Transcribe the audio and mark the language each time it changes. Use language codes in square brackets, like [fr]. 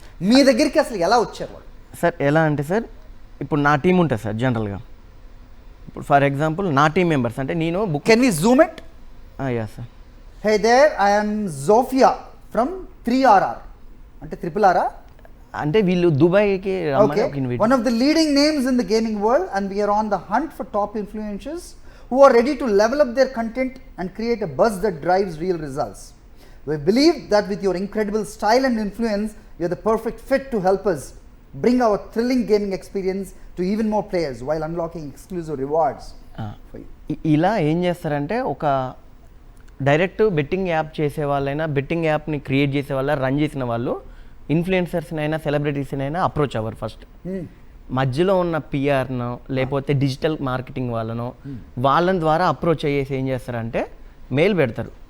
[te] మీ దగ్గరికి అసలు ఎలా వచ్చారు వాళ్ళు? సార్ ఎలా అంటే సార్, ఇప్పుడు నా టీం ఉంటుంది సార్ జనరల్గా. ఇప్పుడు [en] for example [te] నా టీం మెంబర్స్ అంటే నేను [en] Can we zoom it? Yeah sir. Hey there, I am Zofia from 3RR. [te] అంటే RRR అంటే వీళ్ళు దుబాయ్కి [en] one of the leading names in the gaming world, and we are on the hunt for top influencers who are ready to level up their content and create a buzz that drives real results. We believe that with your incredible style and influence, you're the perfect fit to help us bring our thrilling gaming experience to even more players while unlocking exclusive rewards for you. [te] ఇలా ఏం చేస్తారంటే, ఒక direct betting app చేసే వాళ్ళైనా, betting యాప్ని create చేసే వాళ్ళ, run చేసిన వాళ్ళు ఇన్ఫ్లుయెన్సర్స్నైనా సెలబ్రిటీస్నైనా అప్రోచ్ అవ్వరు. ఫస్ట్ మధ్యలో ఉన్న పిఆర్ను లేకపోతే డిజిటల్ మార్కెటింగ్ వాళ్ళని ద్వారా అప్రోచ్ అయ్యేసి ఏం చేస్తారంటే మెయిల్ పెడతారు.